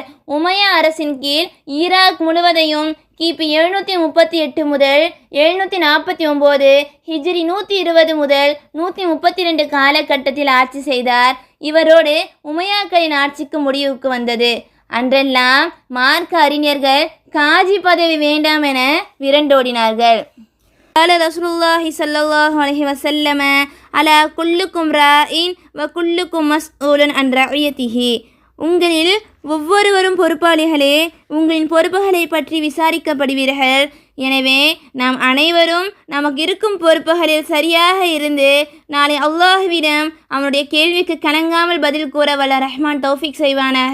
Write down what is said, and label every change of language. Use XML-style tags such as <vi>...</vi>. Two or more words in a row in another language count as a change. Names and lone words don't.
<ta>உமையா அரசின் கீழ் ஈராக் முழுவதையும் கிபி 738 முதல் 749 ஹிஜ்ரி 120 முதல் 132 காலகட்டத்தில் ஆட்சி செய்தார். இவரோடு உமையாக்களின் ஆட்சிக்கு முடிவுக்கு வந்தது. அன்றெல்லாம் மார்க்க அறிஞர்கள் காஜி பதவி வேண்டாம் என விரண்டோடினார்கள்.</ta> <ar>قال رسول الله صلى الله عليه وسلم على كلكم راء وكلكم مسؤول عن رعيته</ar> <ta>உங்களில் ஒவ்வொருவரும் பொறுப்பாளிகளே, உங்களின் பொறுப்புகளை பற்றி விசாரிக்கப்படுவீர்கள். எனவே நாம் அனைவரும் நமக்கு இருக்கும் பொறுப்புகளில் சரியாக இருந்து நாளை அல்லாஹ்விடம் அவனுடைய கேள்விக்கு கலங்காமல் பதில் கூற வல்ல ரஹ்மான் தௌஃபிக் செய்வானாக.</ta>